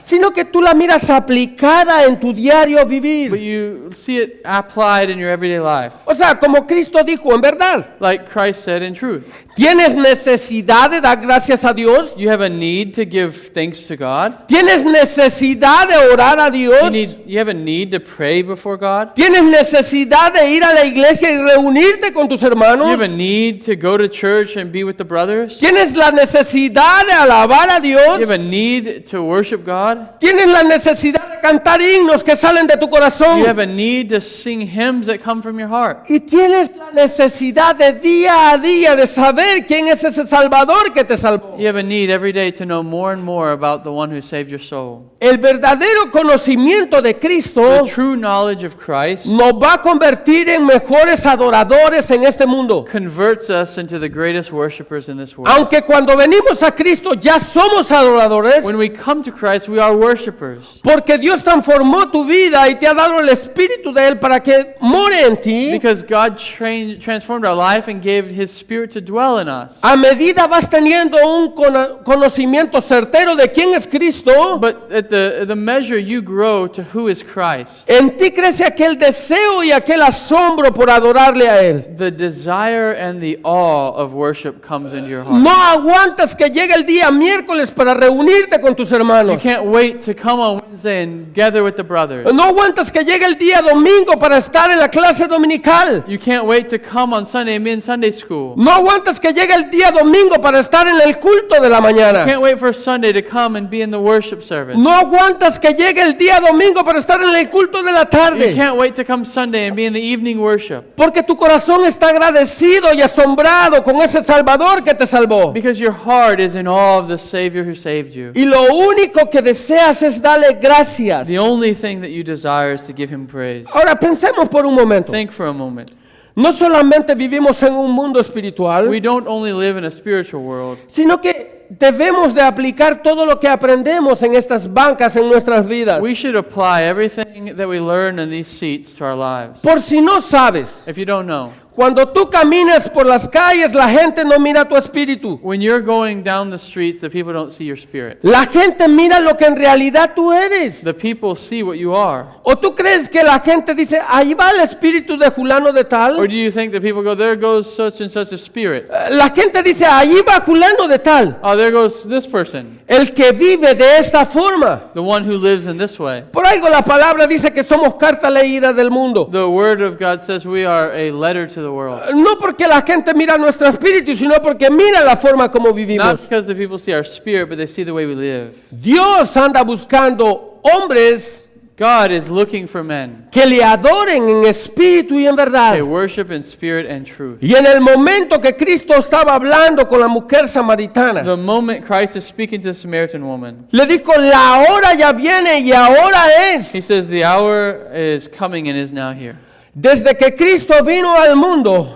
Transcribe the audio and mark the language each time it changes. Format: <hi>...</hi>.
<es>sino que tú la miras aplicada en tu diario</es> <en>but</en> <es>vivir.</es> <en>you see it applied in your everyday life.</en> <es>O sea, como Cristo dijo, en verdad,</es> <en>Like Christ said in truth.</en> <es>¿tienes necesidad de dar gracias a Dios?</es> <en>You have a need to give thanks to God.</en> <es>¿Tienes necesidad de orar a Dios?</es> <en>You have a need to pray before God.</en> <es>¿Tienes necesidad de ir a la iglesia y reunirte con tus</es> <en>You</en> <es>hermanos?</es> <en>have a need to go to church and be with the brothers?</en> <es>¿Tienes la necesidad de alabar a Dios?</es> <en>You have a need to worship God?</en> <es>¿Tienes la necesidad de cantar himnos que salen de tu corazón?</es> <en>You have a need to sing hymns that come from your heart?</en> <es>Y tienes la necesidad de día a día de saber quién es ese Salvador que te salvó.</es> <en>You have a need every day to know more and more about the one who saved your soul.</en> <es>El verdadero conocimiento de Cristo</es> <en>The true knowledge of Christ</en> <es>nos va a convertir en mejores adoradores en este mundo.</es> <en>converts us into the greatest worshipers in this world.</en> <es>Aunque cuando venimos a Cristo ya somos adoradores,</es> <en>When we come to Christ, we are worshipers.</en> <es>porque Dios transformó tu vida y te ha dado el Espíritu de Él para que more en ti.</es> <en>Because God transformed our life and gave His Spirit to dwell in us.</en> <es>A medida vas teniendo un conocimiento certero de quién es Cristo,</es> <en>But at the measure you grow to who is Christ,</en> <es>en ti crece aquel deseo y aquel asombro por adorarle a Él.</es> <en>the desire and the awe of worship comes into your heart.</en> <es>No aguantas que llegue el día miércoles para reunirte con tus</es> <en>You</en> <es>hermanos.</es> <en>can't wait to come on Wednesday and gather with the brothers.</en> <es>No aguantas que llegue el día domingo para estar en la clase dominical.</es> <en>You can't wait to come on Sunday and be in Sunday school.</en> <es>No aguantas que llegue el día domingo para estar en el culto de la mañana.</es> <en>Can't wait for Sunday to come and be in the worship service.</en> <es>No aguantas que llegue el día domingo para estar en el culto de la</es> <en>You</en> <es>tarde.</es> <en>can't wait to come Sunday and be in the evening worship.</en> <es>Porque tu corazón está agradecido y asombrado con ese Salvador que te salvó.</es> <en>Because your heart is in awe of the Savior who saved you.</en> <es>Y lo único que deseas es darle gracias.</es> <en>The only thing that you desire is to give Him praise.</en> <es>Ahora pensemos por un momento.</es> <en>Think for a moment.</en> <es>No solamente vivimos en un mundo espiritual,</es> <en>We don't only live in a spiritual world,</en> <es>sino que debemos de aplicar todo lo que aprendemos en estas bancas en nuestras vidas.</es> <en>we should apply everything that we learn in these seats to our lives.</en> <es>Por si no sabes,</es> <en>If you don't know,</en> <es>cuando tú caminas por las calles, la gente no mira tu espíritu.</es> <en>when you're going down the streets, the people don't see your spirit.</en> <es>La gente mira lo que en realidad tú eres.</es> <en>The people see what you are.</en> <es>¿O tú crees que la gente dice, ahí va el espíritu de fulano de</es> <en>Or</en> <es>tal?</es> <en>do you think that people go, there goes such and such a spirit?</en> <es>La gente dice, ahí va fulano de tal.</es> <en>Oh, there goes this person,</en> <es>El que vive de esta forma.</es> <en>the one who lives in this way.</en> <es>Por algo la palabra dice que somos carta leída del mundo.</es> <en>The Word of God says we are a letter to the world.</en> <es>No porque la gente mira nuestro espíritu, sino porque mira la forma como</es> <en>Not</en> <es>vivimos.</es> <en>because the people see our spirit, but they see the way we live.</en> <es>Dios anda buscando hombres</es> <en>God is looking for men.</en> <es>que le adoren en espíritu y en verdad.</es> <en>They worship in spirit and truth.</en> <es>Y en el momento que Cristo estaba hablando con la mujer samaritana,</es> <en>The moment Christ is speaking to the Samaritan woman,</en> <es>le dijo, la hora ya viene y ahora</es> <en>He</en> <es>es.</es> <en>says, the hour is coming and is now here.</en> <es>Desde que Cristo vino al mundo,</es>